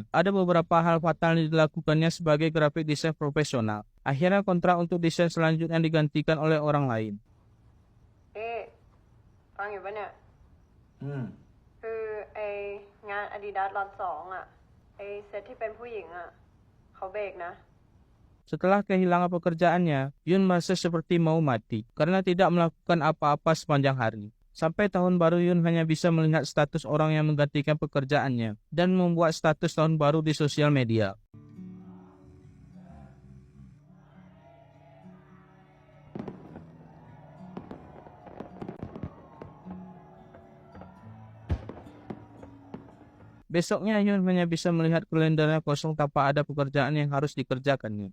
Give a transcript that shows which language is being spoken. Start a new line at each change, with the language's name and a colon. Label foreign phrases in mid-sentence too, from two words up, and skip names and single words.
Indonesian: Ada beberapa hal fatal yang dilakukannya sebagai
English: graphic design
Indonesian: profesional. Akhirnya kontrak untuk desain selanjutnya digantikan oleh orang lain.
Thai: ฟังอยู่ปะเนี่ย อืม คือไองาน Adidas ล็อต2อ่ะ ไอเซตที่เป็นผู้หญิงอ่ะ เขาเบรกนะ
Indonesian: Setelah kehilangan pekerjaannya, Yun merasa seperti mau mati karena tidak melakukan apa-apa sepanjang hari. Sampai tahun baru Yun hanya bisa melihat status orang yang menggantikan pekerjaannya dan membuat status tahun baru di sosial media. Besoknya Yun hanya bisa melihat kalendernya kosong tanpa ada pekerjaan yang harus dikerjakannya.